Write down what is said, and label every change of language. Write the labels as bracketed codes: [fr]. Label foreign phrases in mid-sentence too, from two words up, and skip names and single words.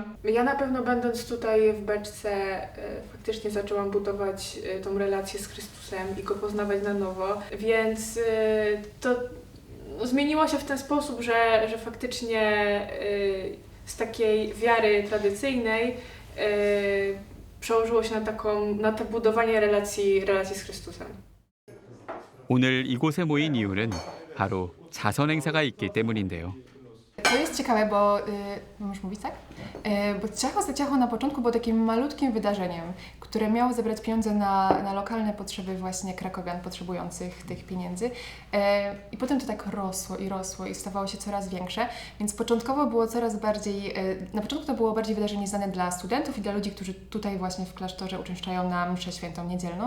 [pl] Ja na pewno będąc tutaj w beczce faktycznie zaczęłam budować tą relację z Chrystusem i Go poznawać na nowo, więc to zmieniło się w ten sposób, że faktycznie z takiej wiary tradycyjnej przełożyło się na to budowanie relacji z Chrystusem. [ko] 오늘 이곳에 모인 이유는 바로 자선 행사가 있기 때문인데요. [pl] To jest ciekawe, bo możesz mówić, tak? Bo Ciacho za Ciacho na początku było takim malutkim wydarzeniem, które miało zebrać pieniądze na lokalne potrzeby właśnie krakowian potrzebujących tych pieniędzy. I potem to tak rosło i stawało się coraz większe, więc początkowo było coraz bardziej, na początku to było bardziej wydarzenie znane dla studentów i dla ludzi, którzy tutaj właśnie w klasztorze uczęszczają na mszę świętą niedzielną.